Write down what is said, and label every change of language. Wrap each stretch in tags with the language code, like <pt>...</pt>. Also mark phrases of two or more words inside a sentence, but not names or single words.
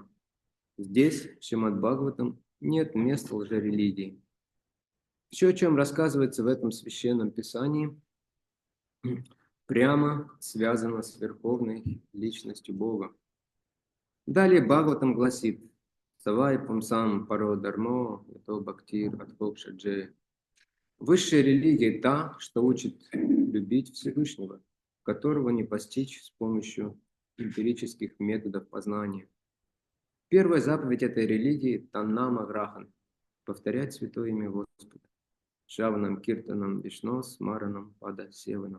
<ru>Здесь, в Шримад Бхагаватам, нет места лжерелигии. Все, о чем рассказывается в этом священном писании, прямо связано с верховной личностью Бога. Далее Бхагаватам гласит:</ru> <sa>«स वै पुंसां परो धर्मो, यतो भक्तिरधोक्षजे».</sa> <ru>Высшая религия та, что учит любить Всевышнего, которого не постичь с помощью эмпирических методов познания. Первая заповедь этой религии –</ru> <sa>तन्नाम ग्रहण</sa> <ru>– повторять святое имя Господа.</ru> <sa>श्रवणं कीर्तनं विष्णोः स्मरणं पादसेवनम्.</sa>